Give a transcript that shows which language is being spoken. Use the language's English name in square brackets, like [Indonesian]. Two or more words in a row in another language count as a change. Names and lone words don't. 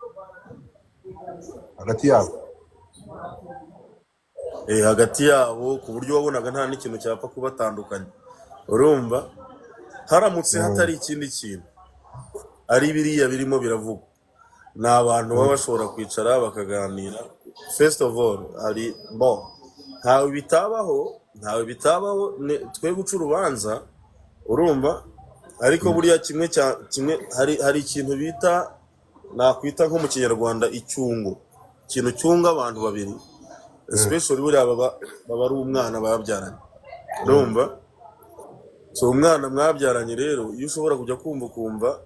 [Kinyarwanda] hagati yabo hagati yabo ku buryo wabonaga nta n'ikintu cyapfa kubatandukanya urumva haramutse hatari ikindi kintu ari biriya birimo biravugwa ni abantu baba bashobora kwicara bakaganira [English] first of all [Kinyarwanda] ari ntawe bitabaho twe guca urubanza urumva ariko buriya kimwe hari ikintu bita nakwita nko mu kinyarwanda icyungo ikintu cyunga abantu babiri especially buriya baba ari umwana babyaranye urumva so umwana mwabyaranye rero iyo ushobora kujya kumva